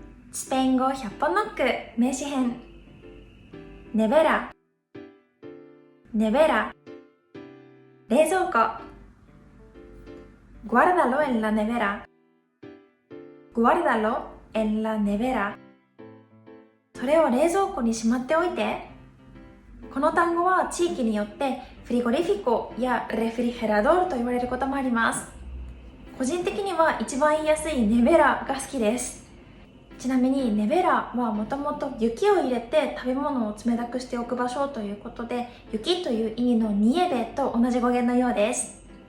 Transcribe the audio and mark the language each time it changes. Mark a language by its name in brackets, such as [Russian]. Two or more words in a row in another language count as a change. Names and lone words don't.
[Japanese] スペイン語100本ノック名詞編。ネベラ、ネベラ、冷蔵庫。 [Spanish] Guárdalo en la nevera. Guárdalo en la nevera. [Japanese] それを冷蔵庫にしまっておいて。この単語は地域によってフリゴリフィコやレフリヘラドールと言われることもあります。個人的には一番言いやすいネベラが好きです。ちなみにネベラはもともと雪を入れて食べ物を冷たくしておく場所ということで、雪という意味のニエベと同じ語源のようです。